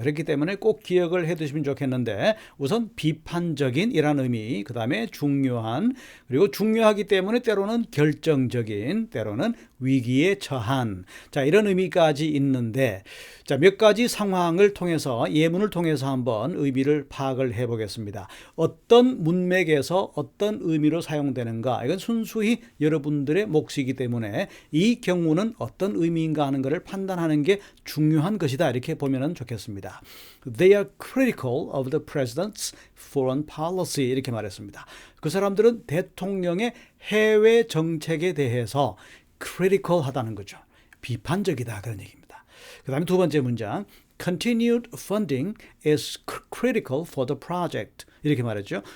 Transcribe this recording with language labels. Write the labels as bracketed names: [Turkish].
[Korean] 그렇기 때문에 꼭 기억을 해 두시면 좋겠는데, 우선 비판적인이라는 의미, 그 다음에 중요한, 그리고 중요하기 때문에 때로는 결정적인, 때로는 위기에 처한, 자, 이런 의미까지 있는데, 자, 몇 가지 상황을 통해서, 예문을 통해서 한번 의미를 파악을 해 보겠습니다. 어떤 문맥에서 어떤 의미로 사용되는가, 이건 순수히 여러분들의 몫이기 때문에 이 경우는 어떤 의미인가 하는 것을 판단하는 게 중요한 것이다, 이렇게 보면 좋겠습니다. [English] They are critical of the president's foreign policy, [Korean] 이렇게 말했습니다. 그 사람들은 대통령의 해외 정책에 대해서 critical 하다는 거죠. 비판적이다, 그런 얘기입니다. 그 다음에 두 번째 문장, [English] continued funding is critical for the project, [Korean] 이렇게 말했죠.